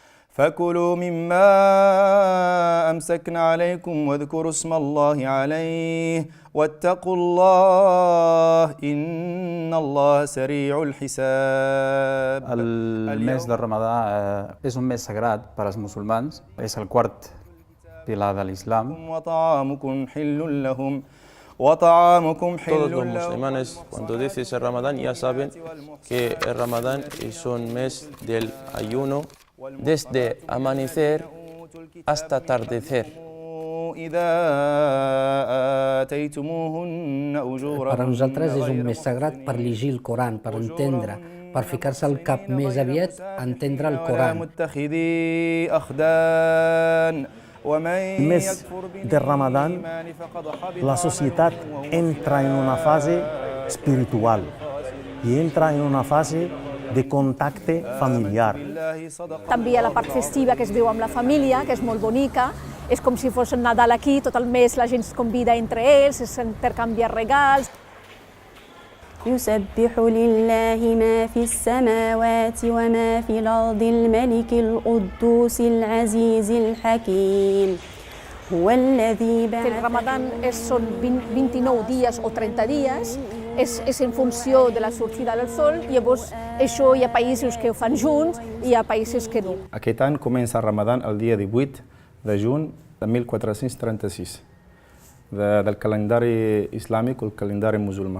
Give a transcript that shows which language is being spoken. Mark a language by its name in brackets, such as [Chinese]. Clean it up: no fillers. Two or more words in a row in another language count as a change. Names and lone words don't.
[Arabic] فكلوا مما أمسكنا عليكم واذكروا اسم الله عليه واتقوا الله إن الله سريع الحساب. [Catalan] El mes de Ramadà és un mes sagrat per als musulmans, és el quart pilar de l'Islam. [Arabic] وطعامكم حل لهم وطعامكم [Spanish] Todos [Arabic] حل [Spanish] los [Arabic] لهم. [Spanish] musulmanes, cuando dices el Ramadán, ya saben que el Ramadán es un mes del ayuno desde amanecer hasta atardecer. [Arabic] إذا آتيتموهن أجورهن. [Catalan] Per a nosaltres és un mes sagrat per llegir el Coran, per entendre, per ficar-se al cap més aviat a entendre el Coran. [Arabic] متخذي أخدان. [Catalan] El mes de Ramadán, la societat entra en una fase espiritual i entra en una fase de contacte familiar. També hi ha la part festiva que es viu amb la família, que és molt bonica. És com si fos un Nadal aquí, tot el mes la gent es convida entre ells, s'intercanvia regals. [Arabic] يسبح لله ما في السماوات وما في الأرض الملك القدوس العزيز الحكيم هو الذي بعث. [Catalan] El Ramadán són 29 dies o 30 dies, és en funció de la sortida del sol, i llavors això hi ha països que ho fan junts i hi ha països que no. Aquest any comença el Ramadán el dia 18 de juny de 1436, del calendari islàmic o el calendari musulmà.